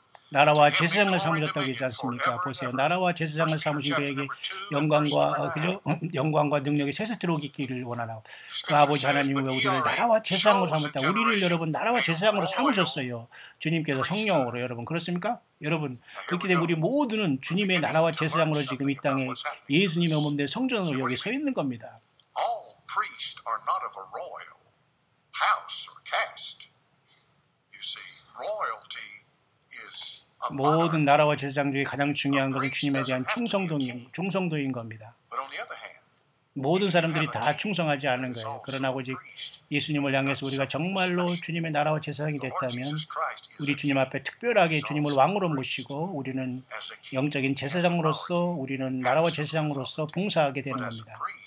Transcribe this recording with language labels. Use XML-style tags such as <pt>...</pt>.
<ko>나라와 제사장을 삼으셨다고 하지 않습니까? 보세요. 나라와 제사장을 삼으신 그에게 영광과 능력이 세세토록 있기를 원하나. 그 아버지 하나님은 우리를 나라와 제사장으로 삼았다. 우리를 여러분 나라와 제사장으로 삼으셨어요. 주님께서 성령으로 여러분 그렇습니까? 여러분 그렇기 때문에 우리 모두는 주님의 나라와 제사장으로 지금 이 땅에 예수님의 몸된 성전으로 여기 서 있는 겁니다.</ko> <en>All priests are not of a royal house or caste. You see, royalty is</en> <ko>모든 나라와 제사장 중에 가장 중요한 것은 주님에 대한 충성도인 겁니다. 모든 사람들이 다 충성하지 않은 거예요. 그러나 오직 예수님을 향해서 우리가 정말로 주님의 나라와 제사장이 됐다면 우리 주님 앞에 특별하게 주님을 왕으로 모시고 우리는 영적인 제사장으로서 우리는 나라와 제사장으로서 봉사하게 되는 겁니다.</ko>